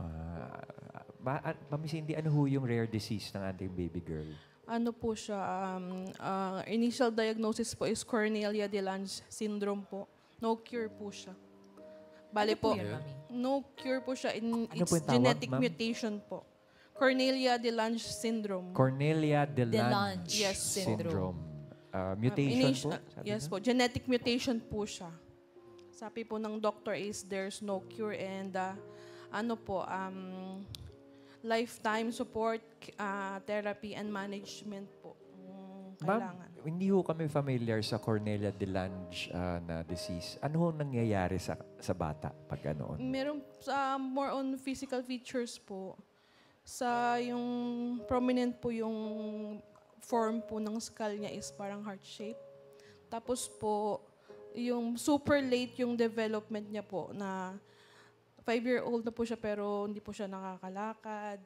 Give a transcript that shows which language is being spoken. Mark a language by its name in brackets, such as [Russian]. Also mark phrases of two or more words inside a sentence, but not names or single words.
[Filipino] Mami Cindy, ano ho yung rare disease ng ating baby girl? Ano po siya, [English] initial diagnosis [Filipino] po is Cornelia de Lange syndrome po. [English] No cure [Filipino] po siya. Bale po, [English] no cure [Filipino] po siya. Ano It's po yung tawag, genetic ma'am? mutation po. Cornelia de Lange syndrome. Cornelia de Lange Lange Yes, syndrome. Mutation po? Sabi Yes niyo? po, [English] genetic mutation [Filipino] po siya. Sabi po ng doctor is [English] there's no cure and lifetime support, therapy and management [Filipino] po. Kailangan. Ma'am, hindi ho kami familiar sa Cornelia de Lange na disease. Ano ho nangyayari sa bata pag ganoon? Meron [English] more on physical features [Filipino] po. Sa yung prominent po yung form po ng skull niya is parang [English] heart shape. [Filipino] Tapos po, yung [English] super late [Filipino] yung development niya po na 5-year-old na po siya pero hindi po siya nakakalakad.